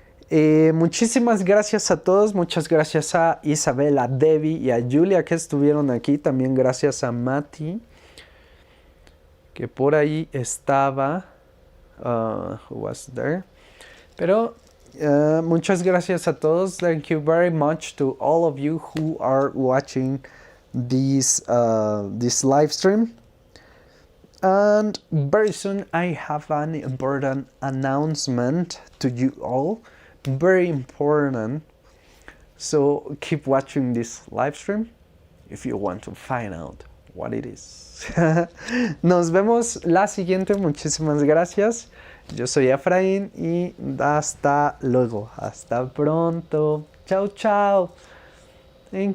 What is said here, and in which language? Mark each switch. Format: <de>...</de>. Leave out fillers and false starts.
<es>Muchísimas gracias a todos. Muchas gracias a Isabel, a Debbie y a Julia que estuvieron aquí. También gracias a Mati, que por ahí estaba.</es> <en>Who was there?</en> <es>Pero muchas gracias a todos.</es> <en>Thank you very much to all of you who are watching this live stream. And very soon I have an important announcement to you all. Very important. So keep watching this live stream if you want to find out what it is.</en> <es>Nos vemos la siguiente. Muchísimas gracias. Yo soy Efraín y hasta luego. Hasta pronto. Chao, chao.</es> <en>Thank you.</en>